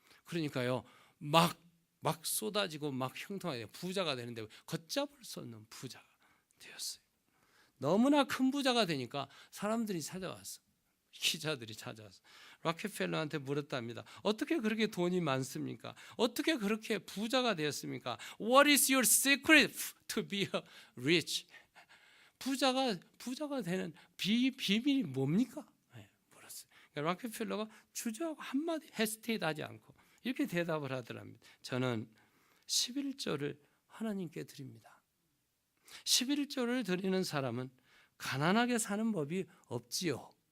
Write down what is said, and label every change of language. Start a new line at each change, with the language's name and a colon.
Korean: 그러니까요 막 쏟아지고 막 형통하게 부자가 되는데 걷잡을 수 없는 부자가 되었어요. 너무나 큰 부자가 되니까 사람들이 찾아왔어. 기자들이 찾아와서 락펠러한테 물었답니다. 어떻게 그렇게 돈이 많습니까? 어떻게 그렇게 부자가 되었습니까?
English: What is your secret to be rich?
Korean: 부자가 되는 비밀이 뭡니까? 물었어요. 그러니까 락펠러가 주저하고 한마디 헤스테이트하지 않고 이렇게 대답을 하더랍니다. 저는 11조를 하나님께 드립니다. 11조를 드리는 사람은 가난하게 사는 법이 없지요.